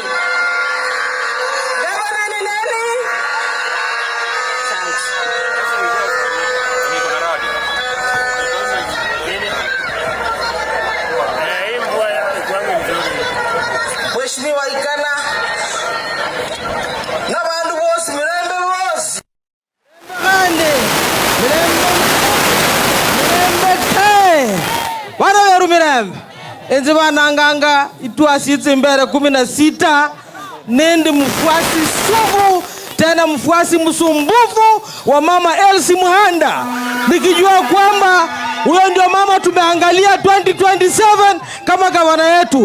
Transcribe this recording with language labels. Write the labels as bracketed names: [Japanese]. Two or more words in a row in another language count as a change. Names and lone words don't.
[Swahili] Gavana ni nani? [Luyia] Mheshimiwa Ikana na bandu bose mirembe bose. Wana weru mirembe enzi bananganga itwasitse mbere 16 nende [Swahili] mfuasi sugu tena mfuasi msumbufu wa mama Elsie Muhanda, nikijua kwamba huyo ndio mama tumeangalia 2027 kama gavana yetu.